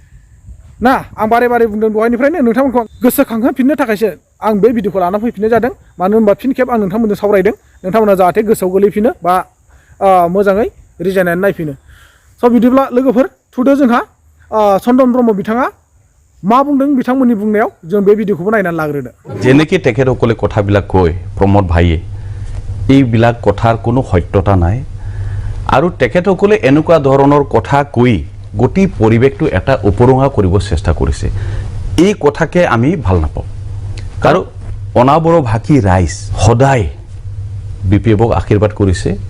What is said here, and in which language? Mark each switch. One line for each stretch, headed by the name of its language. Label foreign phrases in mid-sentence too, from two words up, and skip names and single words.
Bodo: ना आं बारे बारे बुंदों दहायनिफ्रायनो नोंथांमोनखौ गोसोखांहोफिननो थाखायसो आं बे भिडिअखौ लाना फैफिननाय जादों मानो होनबा फिन खेब आं नोंथांमोनजों सावरायदों नोंथांमोना जाहाथे गोसोआव गोलैफिनो बा मोजाङै रिजायनानै नायफिनो स' बिदिब्ला लोगोफोर थुदो जोंहा चन्दन ब्रह्म बिथाङा मा बुंदों बिथांमोननि बुंनायाव जों बे भिडिअखौबो नायनानै लाग्रोदो
Assamese: जेनेকি তেখেতসকলে কথাবিলাক কয় প্ৰমোদ ভাইয়ে এইবিলাক কথাৰ কোনো সত্যতা নাই আৰু তেখেতসকলে এনেকুৱা ধৰণৰ কথা কৈ গোটেই পৰিৱেশটো এটা উপৰঙা কৰিব চেষ্টা কৰিছে এই কথাকে আমি ভাল নাপাওঁ কাৰণ অনাবৰ ভাষী ৰাইজ সদায় BPFক আশীৰ্বাদ কৰিছে